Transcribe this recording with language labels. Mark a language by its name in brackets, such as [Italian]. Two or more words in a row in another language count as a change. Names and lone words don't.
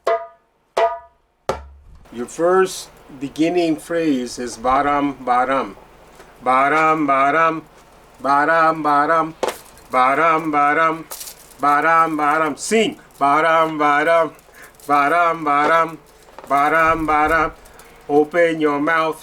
[English] Your first beginning phrase is baram baram. Baram baram. Baram baram. Baram baram. Baram baram. Sing. Baram baram. Baram baram. Baram baram. Open your mouth.